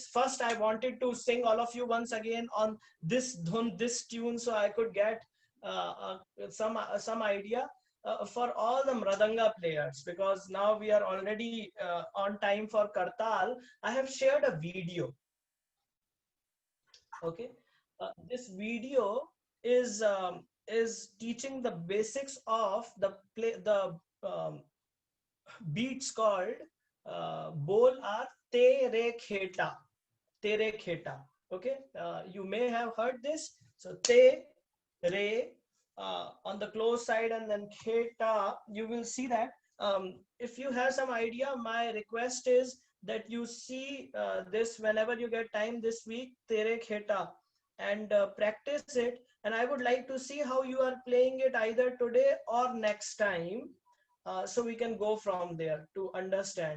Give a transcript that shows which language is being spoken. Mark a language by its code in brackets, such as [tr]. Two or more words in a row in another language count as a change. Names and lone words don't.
[en] First, I wanted to sing all of you once again on this dhun, this tune, so I could get some idea for all the mradanga players, because now we are already on time for Kartal. I have shared a video. Okay, this video is teaching the basics of the beats called bol are tere kheta, tere kheta. Okay, you may have heard this. So te re on the close side, and then kheta, you will see that. If you have some idea, my request is that you see this whenever you get time this week, tere kheta, and practice it. And I would like to see how you are playing it either today or next time, so we can go from there to understand.